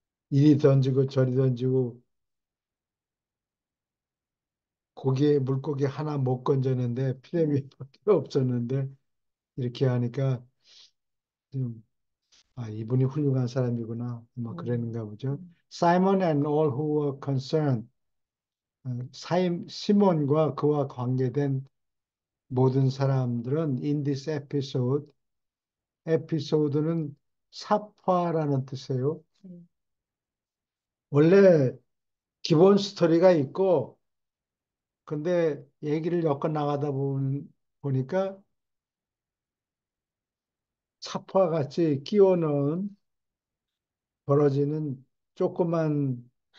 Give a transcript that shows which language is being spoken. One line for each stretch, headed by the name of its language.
Korean: 이리 던지고 저리 던지고 고기에 물고기 하나 못 건졌는데 네. 피레미밖에 없었는데 이렇게 하니까 좀, 이분이 훌륭한 사람이구나 뭐 음, 그랬는가 보죠. 음,
English: Simon and all who were concerned
Korean: 시몬과 그와 관계된 모든 사람들은
English: in this episode
Korean: 에피소드는 사파라는 뜻이에요. 음, 원래 기본 스토리가 있고 근데 얘기를 엮어 나가다 보니까 사파 같이 끼워 넣은 벌어지는 조그만